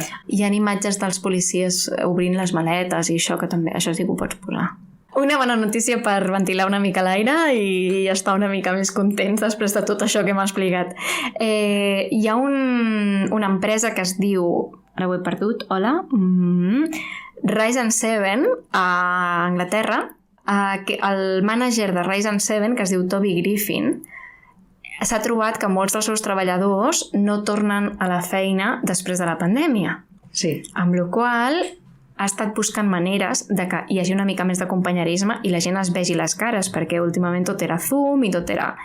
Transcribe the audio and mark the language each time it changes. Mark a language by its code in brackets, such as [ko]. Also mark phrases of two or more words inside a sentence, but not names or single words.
[ca] Hi ha imatges dels policies obrint les maletes i això, que també, això sí que ho pots posar. Una bona notícia per ventilar una mica l'aire i estar una mica més contents després de tot això que m'ha explicat. Hi ha una empresa que es diu... Ara ho he perdut, hola. Rise and Seven, a Anglaterra. El mànager de Rise and Seven, que es diu Toby Griffin, s'ha trobat que molts dels seus treballadors no tornen a la feina després de la pandèmia. Sí. Amb la qual ha estat buscant maneres de que hi hagi una mica més de companyerisme i la gent es vegi les cares, perquè últimament tot era Zoom i tot era...